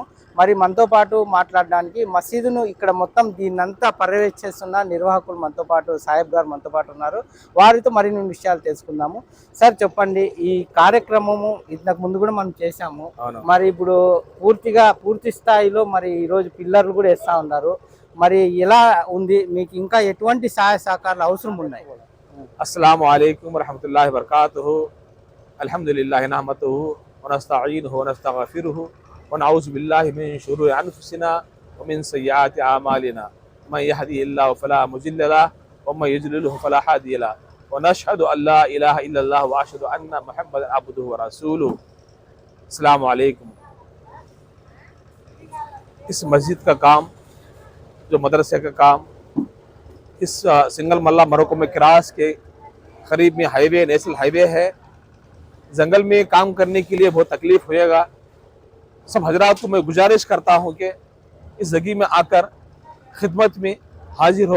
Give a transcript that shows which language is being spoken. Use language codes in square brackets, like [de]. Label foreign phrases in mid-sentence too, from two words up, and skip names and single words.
[te] మరి మనతో పాటు మాట్లాడడానికి మసీదును ఇక్కడ మొత్తం దీన్నంతా పర్యవేక్షిస్తున్న నిర్వాహకులు మనతో పాటు సాహెబ్ గారు మనతో పాటు ఉన్నారు. వారితో మరిన్ని విషయాలు తెలుసుకుందాము. సార్ చెప్పండి, ఈ కార్యక్రమము ఇంతకు ముందు కూడా మనం చేశాము. మరి ఇప్పుడు పూర్తి స్థాయిలో మరి ఈరోజు పిల్లర్లు కూడా వేస్తూ ఉన్నారు. మరి ఎలా ఉంది, మీకు ఇంకా ఎటువంటి సహాయ సహకారాలు అవసరం ఉన్నాయి? [ar] السلام عليكم رحمة الله وبركاته الحمد لله نحمده ونستعينه ونستغفره ونعوذ بالله من شرور أنفسنا ومن سيئات أعمالنا من يهده الله فلا مضل له ومن يضلل فلا هادي له ونشهد أن لا إله إلا الله وأشهد أن محمدا عبده ورسوله. السلام عليكم. [hi] इस मस्जिद का काम, जो मदरसे का काम, इस सिंगनमला मरकोम क्रास के करीब में हाईवे, [en] National Highway [hi] है। जंगल में काम करने के लिए बहुत तकलीफ होएगा। सब हजरात को मैं गुजारिश करता हूँ कि इस जगह में आकर खिदमत में हाजिर हो।